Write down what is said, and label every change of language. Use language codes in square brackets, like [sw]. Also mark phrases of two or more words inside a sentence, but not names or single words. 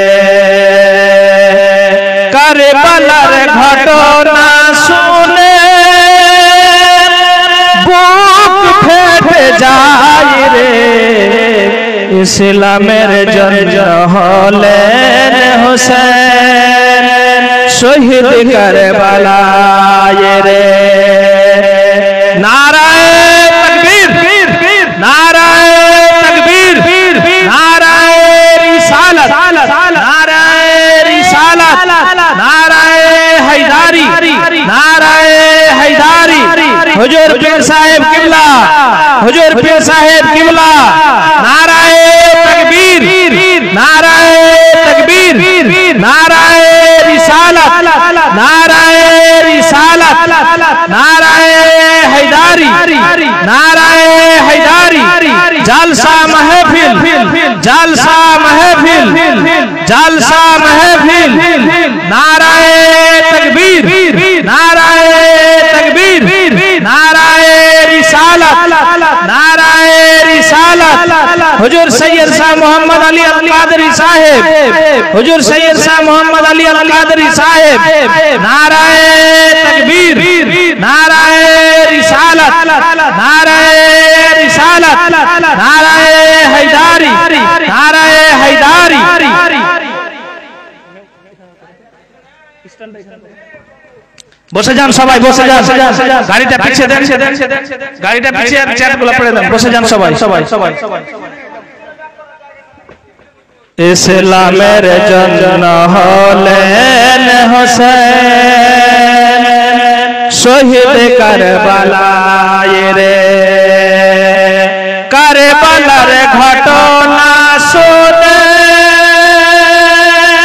[bn] কারবালার ঘটনা শুনে বুক ফেটে যায় রে ইসলামের জন্য হলেন হোসেন শহীদ কারবালায় রে [ur] نعرۂ تکبیر نعرۂ تکبیر نعرۂ رسالت نعرۂ رسالت نعرۂ حیدری نعرۂ حیدری حضور پیر صاحب قبلہ حضور پیر صاحب قبلہ نعرۂ تکبیر نعرۂ تکبیر نعرۂ رسالت نعرۂ رسالت نعرۂ حیدری نعرۂ حیدری جلسہ محفل جلسہ محفل جلسہ محفل نعرۂ تکبیر نعرۂ تکبیر نعرۂ رسالت نعرۂ رسالت حضور سید شاہ محمد علی ال قادری صاحب حضور سید شاہ محمد علی ال قادری صاحب نعرۂ تکبیر نعرۂ رسالت نعرۂ رسالت نعرۂ حیدری نعرۂ حیدری [bn] বসে যান সবাই বসে যান গাড়িটা পিছিয়ে দেন গাড়িটা পিছিয়ে আর চেয়ারগুলো পড়ে দেন বসে যান সবাই ইসলামের জন্য হলেন হোসেন শহীদ কারবালায় রে কারবালার ঘটনা শুনে